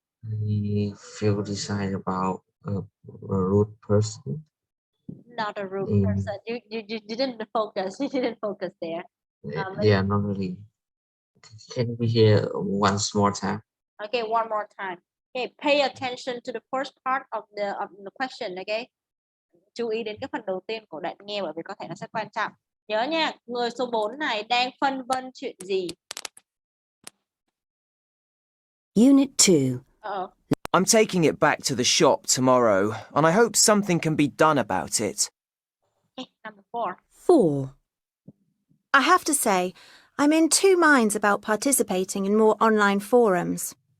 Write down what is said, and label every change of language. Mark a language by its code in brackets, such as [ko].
[en] I feel decide about a rude person. Not a rude In, person. You didn't focus. You didn't focus there. yeah, not really. Can we hear once more time? Okay, one more time. Okay, pay attention to the first part of the question. [vi] Okay, chú ý đến cái phần đầu tiên của đoạn nghe bởi vì có thể nó sẽ quan trọng. Nhớ nha, người số 4 này đang phân vân chuyện gì? [en] Unit 2. I'm taking it back to the shop tomorrow, and I hope something can be done about it. Okay, number 4. 4. I have to say, I'm in two minds about participating in more online forums.